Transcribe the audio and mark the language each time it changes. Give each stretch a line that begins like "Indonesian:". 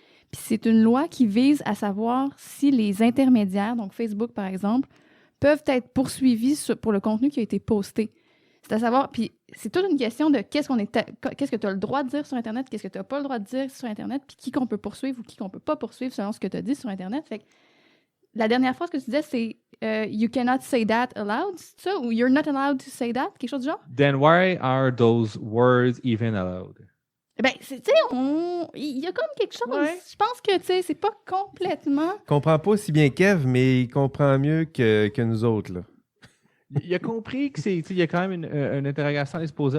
French: Puis c'est une loi qui vise à savoir si les intermédiaires, donc Facebook par exemple, peuvent être poursuivis pour le contenu qui a été posté. C'est à savoir, puis c'est toute une question de qu'est-ce que tu as le droit de dire sur Internet, qu'est-ce que tu n'as pas le droit de dire sur Internet, puis qui qu'on peut poursuivre ou qui qu'on peut pas poursuivre selon ce que tu as dit sur Internet. Fait que la dernière phrase que tu disais, c'est
English: You cannot say that aloud,
French: c'est ça? Ou
English: You're not allowed to say that?
French: Quelque chose du genre?
English: Then why are those words even allowed?
French: Tu sais, il y a comme quelque chose. Ouais. Je pense que, tu sais, c'est pas complètement... Il comprend pas si bien Kev, mais il comprend mieux que nous autres, là. Il a compris que il y a quand même une interrogation à se poser.